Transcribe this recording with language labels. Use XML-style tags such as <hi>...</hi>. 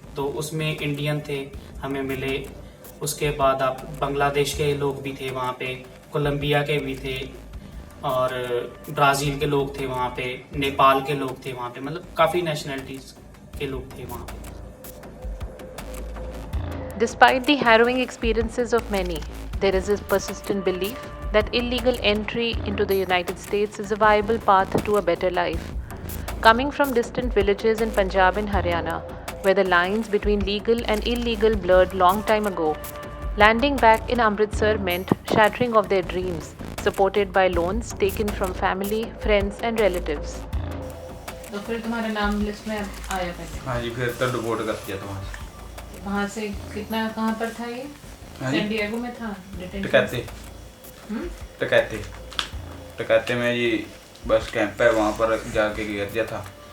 <hi>तो उसमें इंडियन थे हमें मिले, उसके बाद आप बांग्लादेश के लोग भी थे वहाँ पे, कोलंबिया के भी थे और ब्राज़ील के लोग थे वहाँ पे, नेपाल के लोग थे वहाँ पे, मतलब काफ़ी नेशनैलिटीज के लोग थे वहाँ पे।</hi> <en>Despite the harrowing experiences of many, there is a persistent belief that illegal entry into the United States is a viable path to a better life. Coming from distant villages in Punjab and Haryana, where the lines between legal and illegal blurred long time ago, landing back in Amritsar meant shattering of their dreams, supported by loans taken from family, friends and relatives.</en> <hi>तो फिर तुम्हारा नाम list में आया पहले? हाँ जी, फिर तो डिपोर्ट कर दिया था वहाँ से। वहाँ से कितना, कहाँ पर था ये? हाँ जी। सैन डिएगो में था टकैते टकैते टकैते में जी बस कैंप है, वहाँ पर जाके घेर दिया था।</hi>